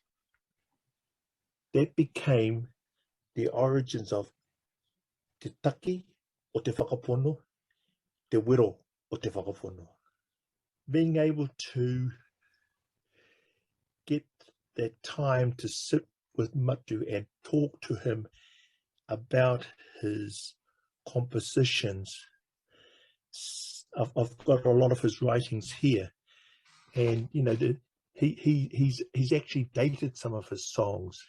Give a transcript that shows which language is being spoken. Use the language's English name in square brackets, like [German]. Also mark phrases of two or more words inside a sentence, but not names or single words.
[English] that became the origins of Te Taki o Te Whakapono, Te Wiro o Te Whakapono. Being able to get that time to sit with Matu and talk to him about his compositions. I've got a lot of his writings here, and you know, he's actually dated some of his songs.